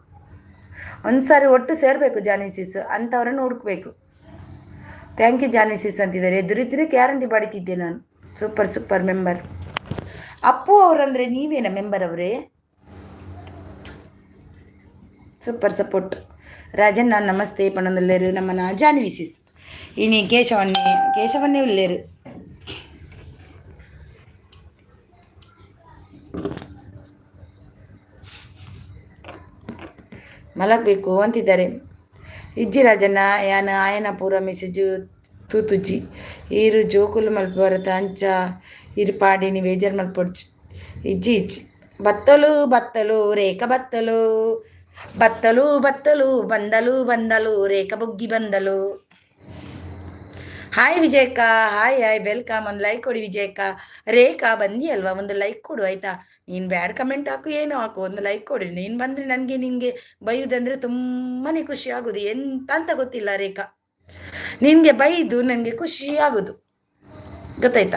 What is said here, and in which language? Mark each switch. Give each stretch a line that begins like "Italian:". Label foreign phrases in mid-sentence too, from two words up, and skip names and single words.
Kannada: ಒಂದು ಸಾರಿ ಒಟ್ಟು ಸೇರಬೇಕು ಜಾನ್ವಿಸಿಸ್, ಅಂಥವ್ರನ್ನು ಹುಡುಕ್ಬೇಕು.
English: thank you
Kannada: ಜಾನ್ವಿಸಿಸ್ ಅಂತಿದ್ದಾರೆ. ಎದುರಿದ್ರೆ ಗ್ಯಾರಂಟಿ ಬಡಿತಿದ್ದೆ ನಾನು.
English: super member.
Kannada: ಅಪ್ಪು ಅವರಂದರೆ ನೀವೇನ ಮೆಂಬರ್ ಅವರೇ?
English: super support.
Tulu: ರಾಜನ್ ನಾನು ನಮಸ್ತೆ ಪಣ್ಣೊಂದುಲ್ಲೇರು ನಮ್ಮನ ಜಾನ್ವಿಸಿಸ್ ಇನಿ ಕೇಶವನ್ನೇ ಉಲ್ಲೇರು.
Kannada: ಮಲಗಬೇಕು ಅಂತಿದ್ದಾರೆ.
Tulu: ಇಜ್ಜಿ ರಾಜಣ್ಣ ಯಾನ ಆಯನ ಪೂರ ಮೆಸೇಜು ತೂತುಜ್ಜಿ ಈರು ಜೋಕುಲು ಮಲ್ಪರತ ಅಂಚ ಇರು ಪಾಡಿನಿ ಬೇಜಾರು ಮಲ್ಪೊಡ್ಚಿ ಇಜ್ಜಿ ಬತ್ತಲು ರೇಖ ಬತ್ತಲು ಬಂದಲು ರೇಖ ಬುಗ್ಗಿ ಬಂದಲು.
English: hi Vijayakka, hi welcome.
Kannada: ಒಂದು ಲೈಕ್ ಕೊಡಿ ವಿಜಯಕ್ಕ. ರೇಖಾ ಬಂದಿ ಅಲ್ವಾ, ಒಂದು ಲೈಕ್ ಕೊಡು ಆಯ್ತಾ. ನೀನು
English: bad comment
Kannada: ಹಾಕು, ಏನೋ ಹಾಕು, ಒಂದು ಲೈಕ್ ಕೊಡಿ. ನೀನು ಬಂದರೆ ನನಗೆ ನಿನಗೆ ಬೈಯುವುದಂದರೆ ತುಂಬಾ ಖುಷಿ ಆಗೋದು. ಎಂತ ಅಂತ ಗೊತ್ತಿಲ್ಲ ರೇಖಾ, ನಿನಗೆ ಬೈದು ನನಗೆ ಖುಷಿ ಆಗೋದು, ಗೊತ್ತಾಯ್ತಾ.